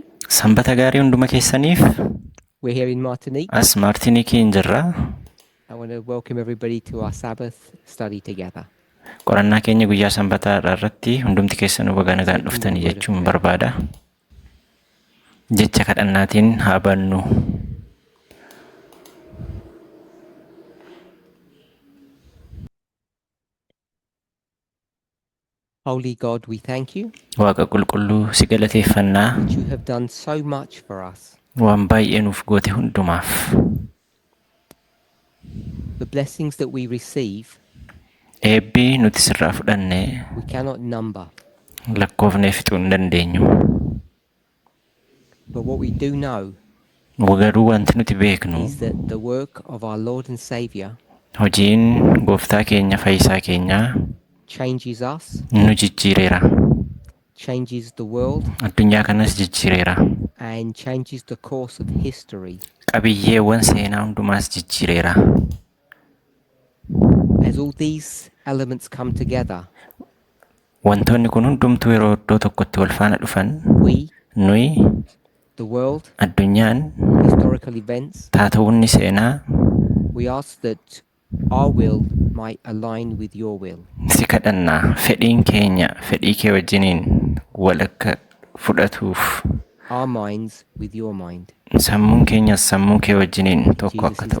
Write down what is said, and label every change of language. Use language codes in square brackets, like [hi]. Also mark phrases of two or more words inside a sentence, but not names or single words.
[om] Sanbata gaarii hunduma keessaniif [en] We're here in Martinique. [om] as Maartinikiin jirra. [en] I want to welcome everybody to our Sabbath study together. [om] Qorannaa keenya guyyaa sanbataa irratti hundumti keessanuu baga nagaan dhuftanii jechuun barbaada. Jecha kadhannaatiin haa bannu. [en] Holy God, we thank you [om] Waaqa qulqulluu si galateeffannaa [en] that you have done so much for us. [om] waan baay'ee nuuf goote hundumaaf. [en] The blessings that we receive, [om] Eebbii nuti sirraa fudhanne [en] we cannot number. [om] lakkoofnee fixuu hin dandeenyu. [en] But what we do know [om] Garuu wanti nuti beeknu [en] is that the work of our Lord and Saviour [om] hojiin gooftaa keenya fayyisaa keenyaa [en] changes us, [om] nu jijjiireera. [en] changes the world, [om] Addunyaa kanas jijjiireera. [en] and changes the course of history. [om] Qabiyyeewwan seenaa hundumaas jijjiireera. [en] As all these elements come together, [om] Wantoonni kun hundumtuu yeroo iddoo tokkotti wal faana dhufan [en] we, [om] nuyi [en] the world, [om] addunyaan [en] historical events, [om] taatawunni seenaa [en] we ask that our will might align with your will. [om] si kadhannaa fedhiin keenya fedhii kee wajjiniin wal akka fudhatuuf [en] Our minds with your mind. [om] sammuun keenyas sammuu kee wajjiniin tokko akka [en] Jesus'